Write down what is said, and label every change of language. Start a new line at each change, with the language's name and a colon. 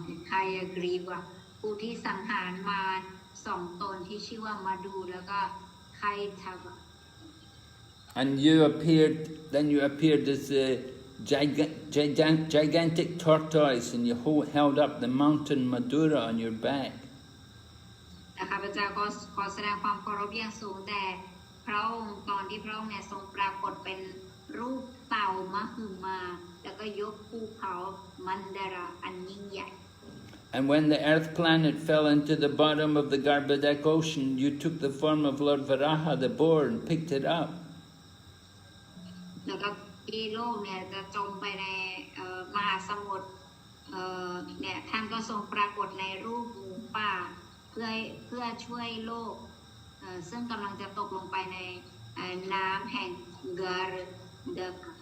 Thai: ฮายากรีวะผู้ที่สังหารมาสองตนที่ชื่อว่ามาดูแล้วก็ไคทาวะ
English: And you appeared, then you appeared as a gigantic tortoise, and you held up the mountain Madura on your back.
Thai: และข้าพเจ้าก็ขอแสดงความเคารพอย่างสูงแด่พระองค์ตอนที่พระองค์เนี่ยทรงปรากฏเป็นรูปเต่ามหึมาแล้วก็ยกภูเขามันดาราอันยิ่งใหญ่
English: And when the earth planet fell into the bottom of the Garbhodak ocean, you took the form of Lord Varaha, the boar, and picked it up.
Thai: แล้วก็ที่โลกเนี่ยจะจมไปในมหาสมุทรเนี่ยท่านก็ทรงปรากฏในรูปหมูป่าเพื่อช่วยโลกซึ่งกำลังจะตกลงไปในน้ำแห่งกาลเดก